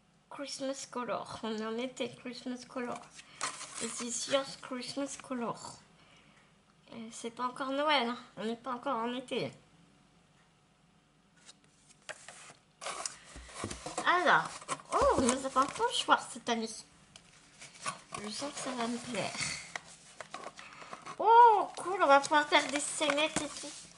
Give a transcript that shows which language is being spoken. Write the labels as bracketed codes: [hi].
[en] Christmas color, [fr] on est en été, Christmas color. [en] This is your Christmas color. [fr] C'est pas encore Noël, hein. On n'est pas encore en été. Alors, oh, nous avons un pochoir cette année. Je sens que ça va me plaire. Oh, cool, on va pouvoir faire des scénettes et tout.